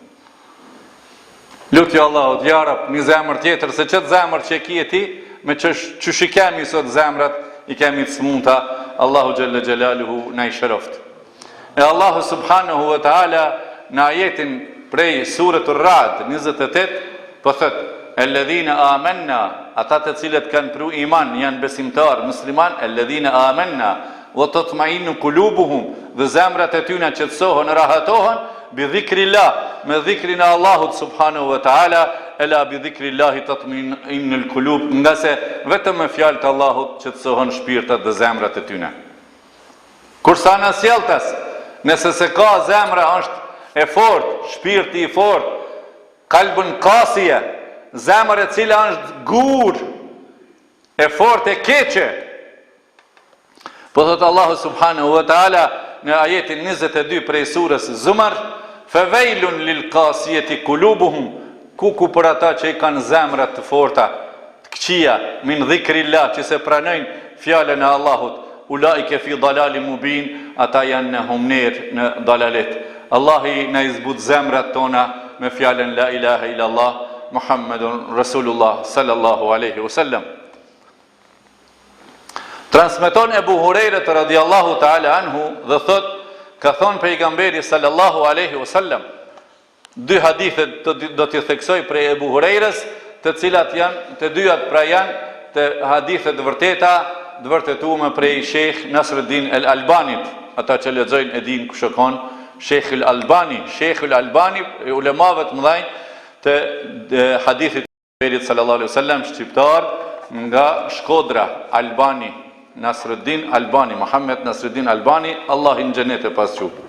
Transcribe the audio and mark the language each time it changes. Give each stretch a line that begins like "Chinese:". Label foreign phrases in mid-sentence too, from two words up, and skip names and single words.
Albanian: Lutju Allahut,
Arabic: يا رب,
Albanian: një zemër tjetër, se qatë zemër që kje ti, me që shi kemi sot zemrat, i kemi të s'mundta,
Arabic: الله جل جلاله
Albanian: na i shëroft. E
Arabic: الله سبحانه وتعالى
Albanian: në ajetin prej surës Ar-Ra'd 28 po thot:
Arabic: "الذين آمنوا",
Albanian: ata të cilët kanë pru iman, janë besimtar, musliman,
Arabic: الذين آمنوا وتطمئن قلوبهم,
Albanian: dhe zemrat e tyre qetësohen, rahatohen
Arabic: بذكر الله,
Albanian: me dhikrin e Allahut
Arabic: سبحانه وتعالى, ألا بذكر الله تطمئن القلوب,
Albanian: nga se vetëm me fjalët e Allahut qetësohen shpirtat dhe zemrat e tyre. Kursa në sjelltas, nëse se ka zemra është e fortë, shpirti i fortë,
Arabic: قلب قاسية,
Albanian: zemër e cila është gur, e fortë e keqe. Po thot Allahu
Arabic: سبحانه وتعالى
Albanian: në ajetin 22 prej surës Zumar:
Arabic: "فويل للقاسية قلوبهم",
Albanian: ku për ata që i kanë zemrat të forta, të këqija,
Arabic: من ذكر الله,
Albanian: që se pranojnë fjalën e Allahut,
Arabic: أولئك في ضلال مبين,
Albanian: ata janë në humner, në dalalet. Allahi na izbut zemrat tona me fjalën
Arabic: لا إله إلا الله محمد رسول الله صلى الله عليه وسلم.
Albanian: Transmeton Ebu Hurajra
Arabic: رضي الله تعالى عنه
Albanian: dhe thot, ka thonë pejgamberi
Arabic: صلى الله عليه وسلم,
Albanian: dy hadithet do t'i theksoj prej Ebu Hurajrës, të cilat janë, të dyat pra janë të hadithet vërteta, të vërtetume prej Sheikh Nasruddin al-Albanit, ata që lexojnë e din ku shkon, Sheikh al-Albani, ulemave të mëdhenj të hadithit pejgamberit
Arabic: صلى الله عليه وسلم,
Albanian: shqiptar nga Shkodra, Albani, Nasruddin Albani, Muhammed Nasruddin Albani, Allah i në xhenet e pasqur.